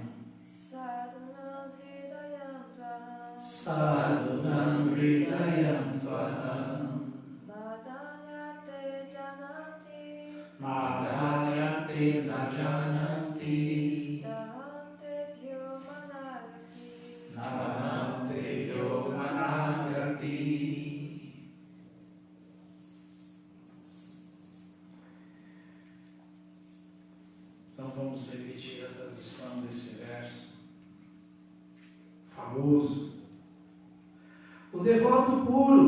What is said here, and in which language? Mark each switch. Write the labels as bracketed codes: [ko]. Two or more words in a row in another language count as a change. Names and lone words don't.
[sa] साधूनां हृदयं त्वहम्. मदन्यत्ते न जानन्ति. नाहं देव्यो मनागपि. [pt] Então vamos repetir a tradução desse verso famoso. O devoto puro